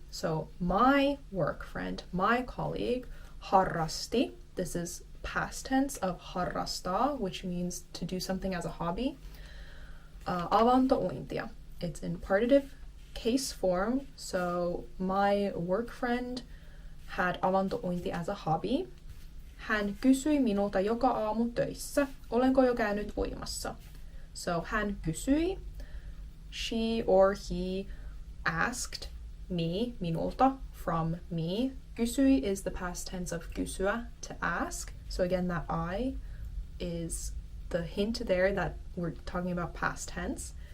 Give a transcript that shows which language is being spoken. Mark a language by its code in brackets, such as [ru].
[en] So my work friend, my colleague, harrasti. This is past tense of harrastaa, which means to do something as a hobby. Avantouintia. It's in partitive case form. So my work friend had avantouinti as a hobby. [fi] Hän kysyi minulta joka aamu töissä, olenko jo käynyt uimassa. [en] So [fi] hän kysyi, [en] she or he asked me, minulta, from me. Kysyi is the past tense of kysyä, to ask. So again, that I is the hint there that we're talking about past tense.